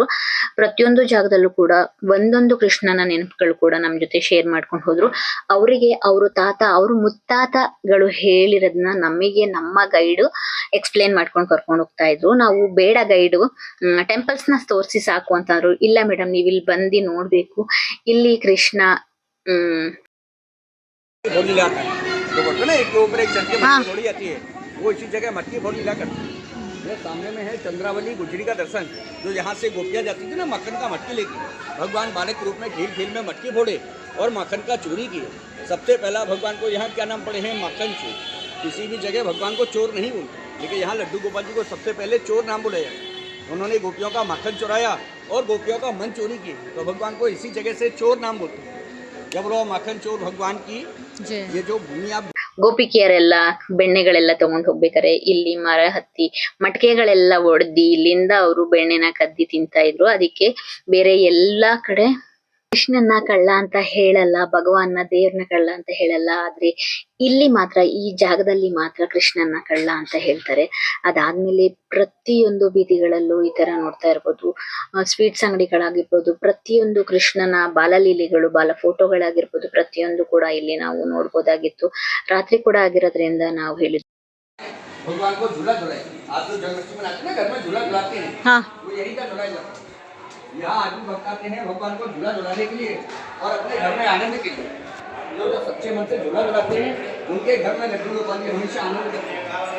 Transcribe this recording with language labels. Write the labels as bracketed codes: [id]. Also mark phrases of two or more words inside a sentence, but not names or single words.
[kn] ಪ್ರತಿಯೊಂದು ಜಾಗದಲ್ಲೂ ಕೂಡ ಒಂದೊಂದು ಕೃಷ್ಣನ ನೆನಪುಗಳು ಕೂಡ ನಮ್ ಜೊತೆ ಶೇರ್ ಮಾಡ್ಕೊಂಡು ಹೋದ್ರು. ಅವರಿಗೆ ಅವರು ತಾತ, ಅವರು ಮುತ್ತಾತಗಳು ಹೇಳಿರೋದನ್ನ ನಮಗೆ ನಮ್ಮ [en] guide explain [kn] ಮಾಡ್ಕೊಂಡು ಕರ್ಕೊಂಡು ಹೋಗ್ತಾ ಇದ್ರು. ನಾವು ಬೇಡ ಗೈಡು, ಟೆಂಪಲ್ಸ್ ನ ತೋರಿಸಿ ಸಾಕು ಅಂತಂದ್ರು. ಇಲ್ಲ ಮೇಡಮ್, ನೀವ್ ಇಲ್ಲಿ ಬಂದು ನೋಡ್ಬೇಕು, ಇಲ್ಲಿ ಕೃಷ್ಣ [hi] तो बोलते ना एक के ऊपर एक चढ़ के मटकी फोड़ी जाती है, वो इसी जगह मटकी फोड़ लिया करते हैं। ये सामने में है चंद्रावली गुजरी का दर्शन, जो यहाँ से गोपियाँ जाती थी ना मक्खन का मटकी लेके, भगवान बालक रूप में खेल खेल में मटकी फोड़े और मक्खन का चोरी किए। सबसे पहला भगवान को यहाँ क्या नाम पड़े हैं? मक्खन चोर। किसी भी जगह भगवान को चोर नहीं बोलते, लेकिन यहाँ लड्डू गोपाल जी को सबसे पहले चोर नाम बोला जाता है। उन्होंने गोपियों का मक्खन चुराया और गोपियों का मन चोरी किए, तो भगवान को इसी जगह से चोर नाम बोलते हैं। जब लो मक्खन चोर भगवान की ये जो भूमि आप [kn] ಗೋಪಿಕೆಯರೆಲ್ಲ ಬೆಣ್ಣೆಗಳೆಲ್ಲ ತಗೊಂಡ್ ಹೋಗ್ಬೇಕಾರೆ ಇಲ್ಲಿ ಮರ ಹತ್ತಿ ಮಟ್ಕೆಗಳೆಲ್ಲ ಒಡ್ದಿ ಇಲ್ಲಿಂದ ಅವರು ಬೆಣ್ಣೆನ ಕದ್ದಿ ತಿಂತಾ ಇದ್ರು. ಅದಕ್ಕೆ ಬೇರೆ ಎಲ್ಲಾ ಕಡೆ ಕೃಷ್ಣನ್ನ ಕಳ್ಳ ಅಂತ ಹೇಳಲ್ಲ, ಭಗವಾನ್ನ ದೇವ್ರನ್ನ ಕಳ್ಳ ಅಂತ ಹೇಳಲ್ಲ. ಆದ್ರೆ ಇಲ್ಲಿ ಮಾತ್ರ, ಈ ಜಾಗದಲ್ಲಿ ಮಾತ್ರ ಕೃಷ್ಣನ್ನ ಕಳ್ಳ ಅಂತ ಹೇಳ್ತಾರೆ. ಅದಾದ್ಮೇಲೆ ಪ್ರತಿಯೊಂದು ಬೀದಿಗಳಲ್ಲೂ ಈ ತರ ನೋಡ್ತಾ ಇರ್ಬೋದು, ಸ್ವೀಟ್ಸ್ ಅಂಗಡಿಗಳಾಗಿರ್ಬೋದು, ಪ್ರತಿಯೊಂದು ಕೃಷ್ಣನ ಬಾಲಲೀಲೆಗಳು, ಬಾಲ ಫೋಟೋಗಳಾಗಿರ್ಬೋದು, ಪ್ರತಿಯೊಂದು ಕೂಡ ಇಲ್ಲಿ ನಾವು ನೋಡ್ಬೋದಾಗಿತ್ತು. ರಾತ್ರಿ ಕೂಡ ಆಗಿರೋದ್ರಿಂದ ನಾವು ಹೇಳಿದ್ವಿ [hi] भगवान को झूला झुलाए। आप जो जन्माष्टमी मनाते हैं ना, घर में झूला झुलाते हैं, हाँ, वो यही का झुलाया जाता है। यहाँ आदमी भक्त आते हैं भगवान को झूला झुलाने के लिए और अपने घर में आनंद के लिए। जो जो सच्चे मन से झूला झुलाते हैं उनके घर में लड्डू गोपाल जी हमेशा आनंद करते हैं।